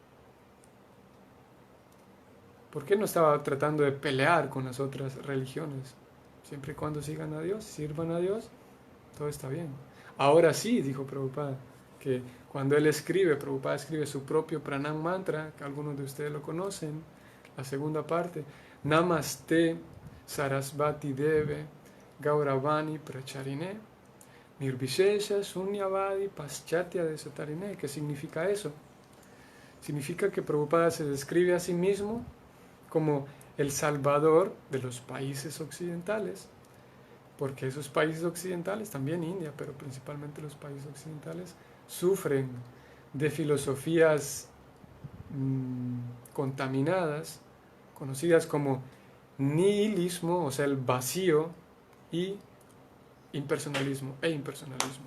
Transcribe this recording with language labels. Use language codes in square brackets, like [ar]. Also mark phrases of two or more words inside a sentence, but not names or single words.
[es] ¿Por qué no estaba tratando de pelear con las otras religiones? Siempre y cuando sigan a Dios, sirvan a Dios, todo está bien. Ahora sí, dijo Prabhupada, que cuando él escribe, Prabhupada escribe su propio [sa] pranam mantra, [es] que algunos de ustedes lo conocen, la segunda parte, [sa] Namaste Sarasvati Deve Gauravani Pracharine Nirvishesha Sunyavadi Paschatya Desatarine. [es] ¿Qué significa eso? Significa que Prabhupada se describe a sí mismo como el salvador de los países occidentales, porque esos países occidentales, también India, pero principalmente los países occidentales, sufren de filosofías contaminadas, conocidas como nihilismo, o sea, el vacío, y impersonalismo e impersonalismo.